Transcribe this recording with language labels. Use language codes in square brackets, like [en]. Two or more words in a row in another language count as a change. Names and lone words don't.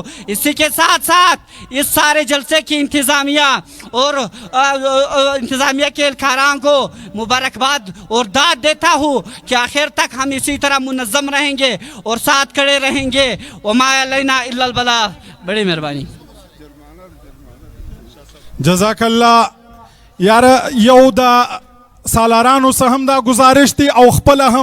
[ur] اسی کے ساتھ ساتھ اس سارے جلسے کی انتظامیہ اور انتظامیہ کے اہلکاران کو مبارکباد اور داد دیتا ہوں کہ آخر تک ہم اسی طرح منظم رہیں گے اور ساتھ کھڑے رہیں گے۔ [ar] وما علینا الا البلاغ۔ [ur] بڑی مہربانی۔ [ar] جزاک اللہ [ur] یار، [ps] یو دا سالارانو سهم دا گزارش دی او خپل هم